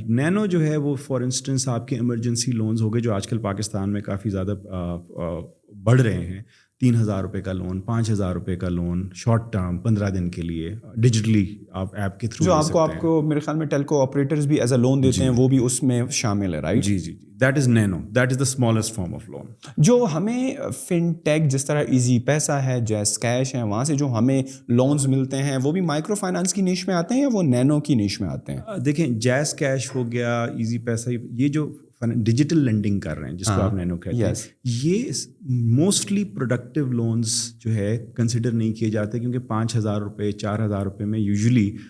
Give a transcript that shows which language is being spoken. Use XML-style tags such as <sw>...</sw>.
<ur>Nano جو ہے وہ فار انسٹنس آپ کے ایمرجنسی لونز ہو گئے جو آج کل پاکستان میں کافی زیادہ بڑھ رہے ہیں. 3,000 روپے کا لون, 5,000 روپے کا لون, شارٹ ٹرم 15 دن کے لیے, ڈیجیٹلی آپ ایپ کے تھرو جو آپ کو میرے خیال میں ٹیلکو آپریٹرز بھی ایز اے لون دیتے ہیں, وہ بھی اس میں شامل ہے right.</ur> <en>جی, that is nano, that is the smallest form of loan.</en> <ur>جو ہمیں فن ٹیک جس طرح ایزی پیسہ ہے, جیز کیش ہے, وہاں سے جو ہمیں لونز ملتے ہیں وہ بھی مائکرو فائنانس کی نیش میں آتے ہیں یا وہ نینو کی نیش میں آتے ہیں؟ دیکھیں جیز کیش ہو گیا, ایزی پیسہ, یہ جو ڈیجیٹل لینڈنگ کر رہے ہیں جس کو آپ نینو کہتے ہیں, یہ موسٹلی پروڈکٹیو لونز جو ہے کنسیڈر نہیں کیے جاتے کیونکہ 5,000 روپے 4,000 روپے میں یوزلی</ur>